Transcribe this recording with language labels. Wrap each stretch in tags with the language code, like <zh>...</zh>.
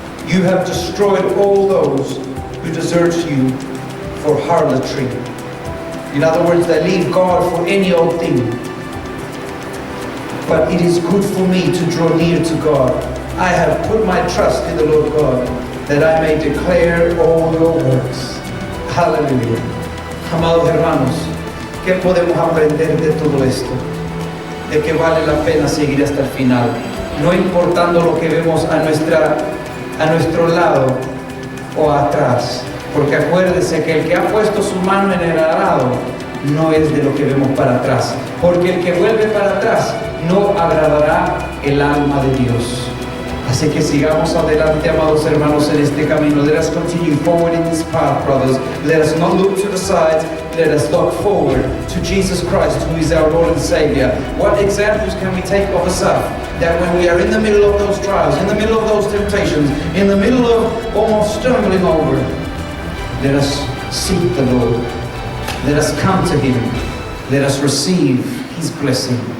<en>You have destroyed all those who desert you for harlotry. In other words, they leave God for any old thing. But it is good for me to draw near to God. I have put my trust in the Lord God, that I may declare all your works. Hallelujah.</en> <es>Amados hermanos, ¿qué podemos aprender de todo esto? De que vale la pena seguir hasta el final, no importando lo que vemos a nuestro lado o atrás, porque acuérdese que el que ha puesto su mano en el arado no es de lo que vemos para atrás, porque el que vuelve para atrás no agradará el alma de Dios. Así que sigamos adelante, amados hermanos, en este camino.</es> <en>Let us continue forward in this path, brothers. Let us not look to the sides. Let us look forward to Jesus Christ, who is our Lord and Savior. What examples can we take of ourselves? That when we are in the middle of those trials, in the middle of those temptations, in the middle of almost stumbling over, let us seek the Lord. Let us come to Him. Let us receive His blessing.</en>